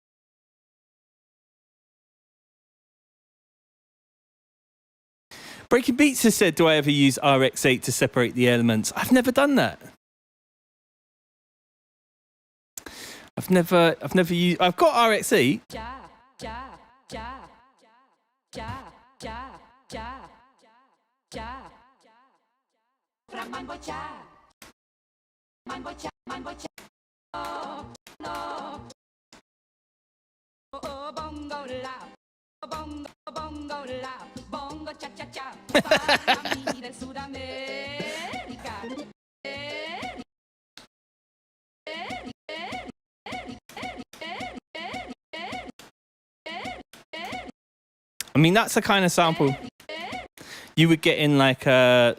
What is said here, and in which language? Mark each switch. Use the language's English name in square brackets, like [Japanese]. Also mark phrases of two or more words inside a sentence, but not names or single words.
[English] Breaking Beats has said, do I ever use RX8 to separate the elements? I've never done that. I've never used... I've got RX8. Cha, cha, cha, cha, cha, cha, cha. Fra mambo cha. Mambo cha, mambo cha. No, no. Oh, oh, bongo la. Bongo, bongo la. Bongo cha, cha, cha. [Italian] Parlami del Sud America. [English] I mean, that's the kind of sample you would get in like a...